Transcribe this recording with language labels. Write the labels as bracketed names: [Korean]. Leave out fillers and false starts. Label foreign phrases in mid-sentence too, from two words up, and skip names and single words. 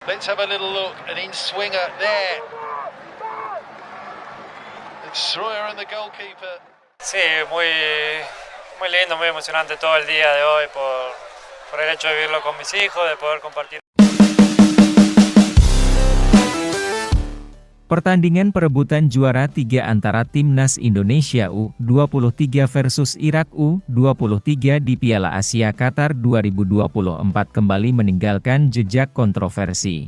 [English] Let's have a little look. An in-swinger there. It's Sroyer and the goalkeeper. [Spanish] Sí, muy lindo, muy emocionante todo el día de hoy por el hecho de vivirlo con mis hijos, de poder compartir. [Indonesian] Pertandingan perebutan juara 3 antara Timnas Indonesia U23 versus Irak U23 di Piala Asia Qatar 2024 kembali meninggalkan jejak kontroversi.